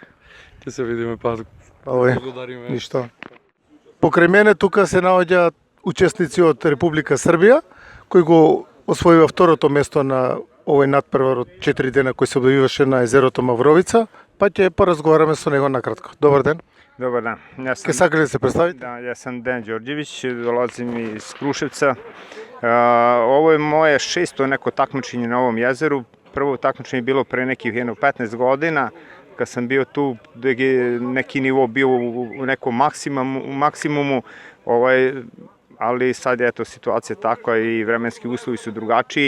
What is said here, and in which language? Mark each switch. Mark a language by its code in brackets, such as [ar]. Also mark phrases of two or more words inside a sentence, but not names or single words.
[mk] Ќе се видиме па. Благодариме. Ништо. Покрај мене тука се наоѓаат учесници од Република Србија, кој го освојува второто место на овој надпревар од 4 дена кој се објавиваше на езерото Мавровица, па ќе поразговараме со него накратко. Добар ден. [sr] Dobar dan. Ja [mk] Ке сакате да се представите? [sr] Da, ja sam Dejan Đorđević, dolazim iz Kruševca. Ovo je moje 6. neko takmičenje na ovom jezeru. Prvo takmičenje je bilo pre nekih 15 godina, kad sam bio tu, gde je neki nivo bio u nekom maksimumu, ali sad je situacija takva i vremenski uslovi su drugačiji.